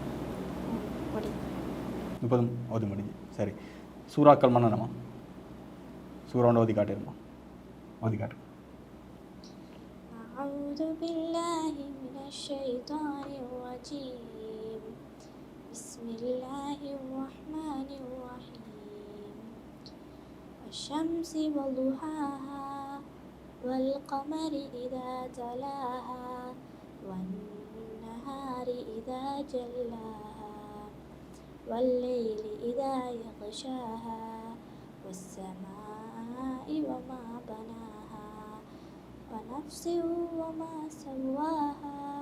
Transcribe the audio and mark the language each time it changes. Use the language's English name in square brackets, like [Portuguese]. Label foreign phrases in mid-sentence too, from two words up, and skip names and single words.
[Tamil] 30 ஓதி முடிஞ்சு. சரி, சூறாக்கள் மன்னனமா? சூறான் ஓதி காட்டிருமா? ஓதி காட்டு. [Arabic] أعوذ بالله من الشيطان الرجيم. بسم الله الرحمن الرحيم. الشمس وضحاها والقمر إذا تلاها والنهار إذا جلاها والليل إذا يغشاها والسماء وما بناها ونفس وما سواها